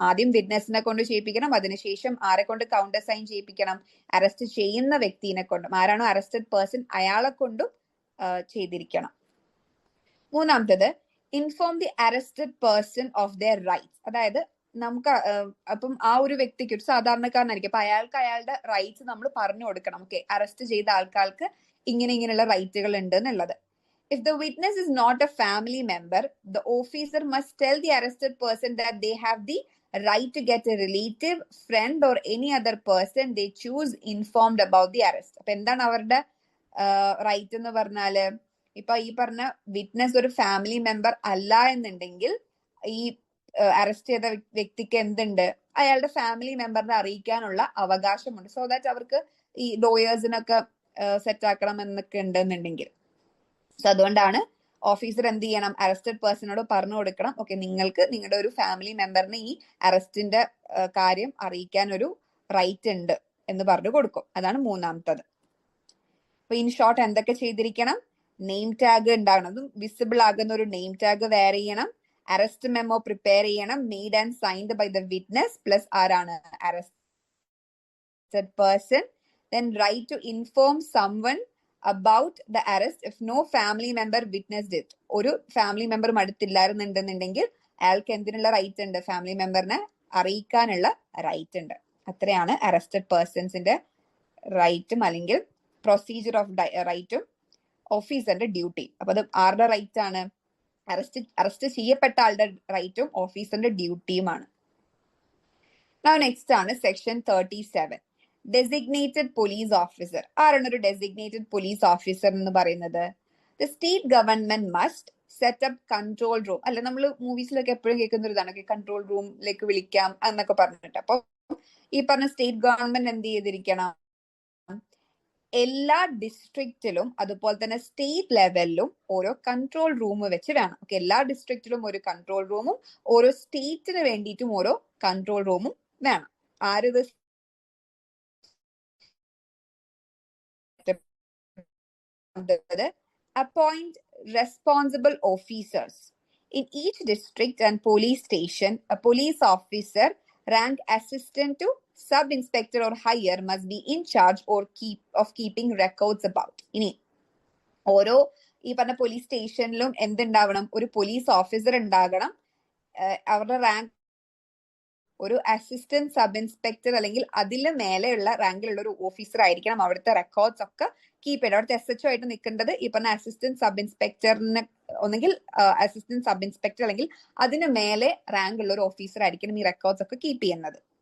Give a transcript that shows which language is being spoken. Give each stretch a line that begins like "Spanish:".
Malayalam: ആദ്യം വിറ്റ്നസിനെ കൊണ്ട് ചെയ്യിപ്പിക്കണം, അതിനുശേഷം ആരെ കൊണ്ട് കൗണ്ടർ സൈൻ ചെയ്യിപ്പിക്കണം, അറസ്റ്റ് ചെയ്യുന്ന വ്യക്തിനെ കൊണ്ടും, ആരാണോ അറസ്റ്റഡ് പേഴ്സൺ അയാളെ കൊണ്ടും ചെയ്തിരിക്കണം. മൂന്നാമത്തത്,
English: Inform the arrested person of their rights.
Malayalam: അതായത് നമുക്ക് അപ്പം ആ ഒരു വ്യക്തിക്ക്, ഒരു സാധാരണക്കാരനായിരിക്കും, അപ്പൊ അയാൾക്ക് അയാളുടെ റൈറ്റ്സ് നമ്മൾ പറഞ്ഞു കൊടുക്കണം. ഓക്കെ, അറസ്റ്റ് ചെയ്ത ആൾക്കാർക്ക് ഇങ്ങനെയുള്ള റൈറ്റുകൾ ഉണ്ട് എന്നുള്ളത്.
English: If the witness is not a family member, the officer must tell the arrested person that they have the right to get a relative, friend or any other person they choose informed about the arrest.
Malayalam: അപ്പൊ എന്താണ് അവരുടെ right എന്ന് പറഞ്ഞാല്, ഇപ്പൊ ഈ പറഞ്ഞ witness ഒരു family member അല്ല എന്നുണ്ടെങ്കിൽ ഈ അറസ്റ്റ് ചെയ്ത വ്യക്തിക്ക് എന്തുണ്ട്, അയാളുടെ ഫാമിലി മെമ്പറിനെ അറിയിക്കാനുള്ള അവകാശമുണ്ട്. സോ ദാറ്റ് അവർക്ക് ഈ ലോയേഴ്സിനൊക്കെ സെറ്റ് ആക്കണം എന്നൊക്കെ ഉണ്ടെന്നുണ്ടെങ്കിൽ. സോ അതുകൊണ്ടാണ് ഓഫീസർ എന്ത് ചെയ്യണം, അറസ്റ്റഡ് പേഴ്സണോട് പറഞ്ഞു കൊടുക്കണം, ഓക്കെ നിങ്ങൾക്ക് നിങ്ങളുടെ ഒരു ഫാമിലി മെമ്പറിന് ഈ അറസ്റ്റിന്റെ കാര്യം അറിയിക്കാൻ ഒരു റൈറ്റ് ഉണ്ട് എന്ന് പറഞ്ഞു കൊടുക്കും. അതാണ് മൂന്നാമത്തത്. അപ്പൊ ഇൻ ഷോർട്ട് എന്തൊക്കെ ചെയ്തിരിക്കണം, നെയിം ടാഗ് ഉണ്ടാകണം, അതും വിസിബിൾ ആകുന്ന ഒരു നെയിം ടാഗ് വെയർ ചെയ്യണം, അറസ്റ്റ് മെമ്മോ പ്രിപ്പയർ ചെയ്യണം,
English: made and signed by the witness plus
Malayalam: ആരാണ്, arrested person.
English: Then right to inform someone about the arrest if no family member witnessed it.
Malayalam: ഒരു family മെമ്പറും അടുത്തില്ലായിരുന്നുണ്ടെന്നുണ്ടെങ്കിൽ അയാൾക്ക് എന്തിനുള്ള right ഉണ്ട്, family മെമ്പറിനെ അറിയിക്കാനുള്ള right ഉണ്ട്. അത്രയാണ് അറസ്റ്റഡ് പേഴ്സൺസിന്റെ റൈറ്റും അല്ലെങ്കിൽ പ്രൊസീജിയർ ഓഫ് റൈറ്റും ഓഫീസറിന്റെ ഡ്യൂട്ടി. അപ്പൊ അത് ആരുടെ റൈറ്റ് ആണ്, അറസ്റ്റ് ചെയ്യപ്പെട്ട ആളുടെ റൈറ്റും ഓഫീസറിന്റെ ഡ്യൂട്ടിയുമാണ്. നെക്സ്റ്റ് ആണ് സെക്ഷൻ 37, ഡെസിഗ്നേറ്റഡ് പോലീസ് ഓഫീസർ. ആരാണ് ഒരു ഡെസിഗ്നേറ്റഡ് പോലീസ് ഓഫീസർ എന്ന് പറയുന്നത്?
English: The state government must set up control room.
Malayalam: അല്ല, നമ്മൾ മൂവീസിലൊക്കെ എപ്പോഴും കേൾക്കുന്ന ഒരു ഇതാണ്, കൺട്രോൾ റൂമിലേക്ക് വിളിക്കാം എന്നൊക്കെ പറഞ്ഞിട്ട്. അപ്പൊ ഈ പറഞ്ഞ സ്റ്റേറ്റ് ഗവൺമെന്റ് എന്ത് ചെയ്തിരിക്കണം, എല്ലാ ഡിസ്ട്രിക്റ്റിലും അതുപോലെ തന്നെ സ്റ്റേറ്റ് ലെവലിലും ഓരോ കൺട്രോൾ റൂം വെച്ച് വേണം. ഓക്കെ, എല്ലാ ഡിസ്ട്രിക്റ്റിലും ഒരു കൺട്രോൾ റൂമും ഓരോ സ്റ്റേറ്റിന് വേണ്ടിയിട്ടും ഓരോ കൺട്രോൾ റൂമും വേണം.
English: ആരിത് appoint responsible officers in each district and police station. A police officer rank assistant to sub inspector or higher must be in charge or keeping records about.
Malayalam: ഇനി ഓരോ ഈ പറഞ്ഞ പോലീസ് സ്റ്റേഷനിലും എന്തുണ്ടാവണം, ഒരു പോലീസ് ഓഫീസർ ഉണ്ടാകണം. അവരുടെ റാങ്ക് ഒരു assistant sub inspector അല്ലെങ്കിൽ അതില് മേലെയുള്ള റാങ്കിലുള്ള ഒരു ഓഫീസർ ആയിരിക്കണം. അവിടുത്തെ റെക്കോർഡ്സ് ഒക്കെ കീപ്പ് ചെയ്യണം. അവിടുത്തെ SHO ആയിട്ട് നിൽക്കേണ്ടത് ഈ പറഞ്ഞ അസിസ്റ്റന്റ് സബ് ഇൻസ്പെക്ടറിന് ഒന്നെങ്കിൽ അസിസ്റ്റന്റ് സബ് ഇൻസ്പെക്ടർ അല്ലെങ്കിൽ അതിന് മേലെ റാങ്ക് ഉള്ള ഒരു ഓഫീസർ ആയിരിക്കണം ഈ റെക്കോർഡ്സ് ഒക്കെ കീപ്പ് ചെയ്യുന്നത്.